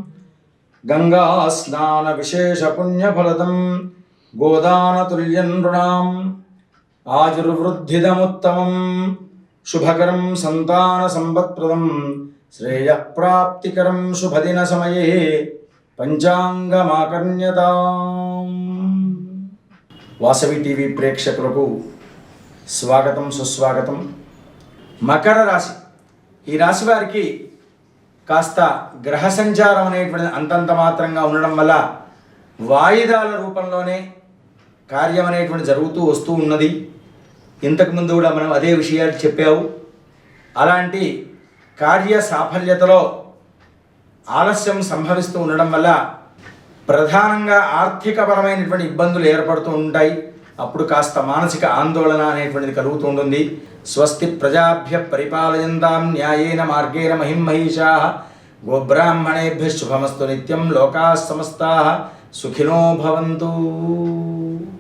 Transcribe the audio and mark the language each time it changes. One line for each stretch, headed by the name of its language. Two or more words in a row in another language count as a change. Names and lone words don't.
Sanskrit: गङ्गास्नानविशेषपुण्यफलदं गोदानतुल्यं नृणाम् आयुर्वृद्धिदमुत्तमं शुभकरं सन्तानसम्पत्प्रदं श्रेयःप्राप्तिकरं शुभदिनसमये పంచాంగమాకర్ణ్యతాం.
Telugu: వాసవి టీవీ ప్రేక్షకులకు స్వాగతం, సుస్వాగతం. మకర రాశి, ఈ రాశి వారికి కాస్త గ్రహ సంచారం అనేటువంటి అంతంత మాత్రంగా ఉండడం వల్ల వాయిదాల రూపంలోనే కార్యం అనేటువంటి జరుగుతూ వస్తూ ఉన్నది. ఇంతకుముందు కూడా మనం అదే విషయాలు చెప్పావు. అలాంటి కార్య సాఫల్యతలో ఆలస్యం సంభవిస్తూ ఉండడం వల్ల ప్రధానంగా ఆర్థికపరమైనటువంటి ఇబ్బందులు ఏర్పడుతూ ఉంటాయి. అప్పుడు కాస్త మానసిక ఆందోళన అనేటువంటిది కలుగుతూ ఉంటుంది.
Sanskrit: స్వస్తి ప్రజాభ్య పరిపాలయంతాం న్యాయేన మార్గేణ మహిమహీషాః గోబ్రాహ్మణేభ్యః శుభమస్తు నిత్యం లోకాః సమస్తాః సుఖినో భవంతు.